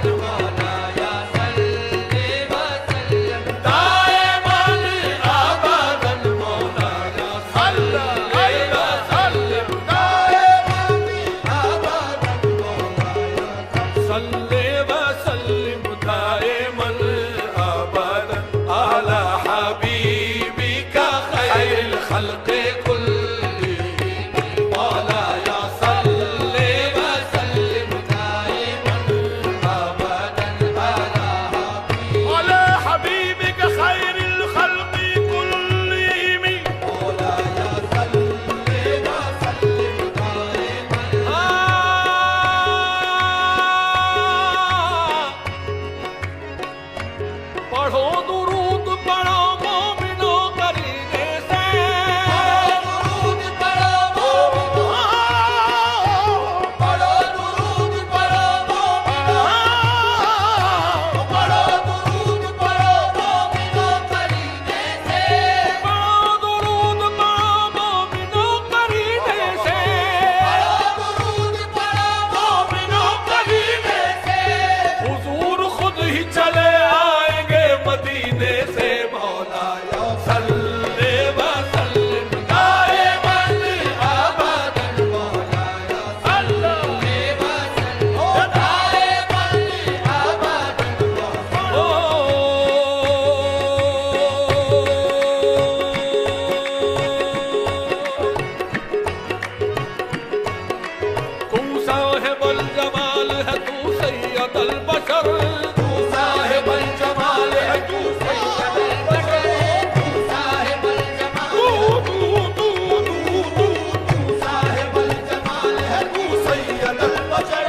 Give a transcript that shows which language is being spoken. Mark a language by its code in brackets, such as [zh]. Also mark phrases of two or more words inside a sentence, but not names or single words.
[ar] مولاي صل وسلم دائما أبدا. مولاي صل وسلم صل وسلم دائما أبدا على حبيبك خير الخلق كلهم. مولاي صل وسلم دائما أبدا على حبيبك خير الخلق كلهم. مولاي صل وسلم دائما. [hi] पढ़ो दुरूद पढ़ो मोमिनो करीने से। दुरूद पढ़ो मोमिनो। पढ़ो दुरूद पढ़ो मोमिनो। पढ़ो दुरूद पढ़ो मोमिनो करीने से। पढ़ो दुरूद पढ़ो मोमिनो करीने से। पढ़ो दुरूद पढ़ो मोमिनो करीने से। हुजूर खुद ही चले आएंगे मदीने से। [ar] مولاي صل وسلم دائما أبدا. مولاي صل وسلم دائما أبدا. [hi] तू [ar] صاحب الجمال [hi] है तू [ar] سيد البشر. [hi] तू [ar] صاحب الجمال [hi] है तू [ar] سيد البشر. [hi] तू [ar] صاحب الجمال [hi] तू [ar] صاحب الجمال [hi] है तू [ar] سيد البشر.